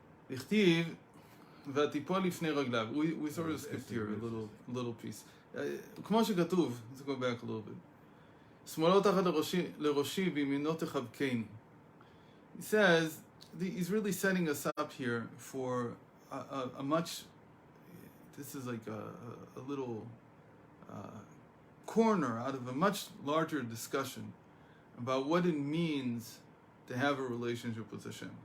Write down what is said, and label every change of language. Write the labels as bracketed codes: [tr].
[he] הכתיב, ותיפול לפני רגליו. [en] We sort of skipped here a little piece. [he] כמו שכתוב, [en] let's go back a little bit. [he] שמאלו תחת לראשי בימינו תחבקני. [en] He says, he's really setting us up here for a much, this is like a little corner out of a much larger discussion about what it means to have a relationship with Hashem.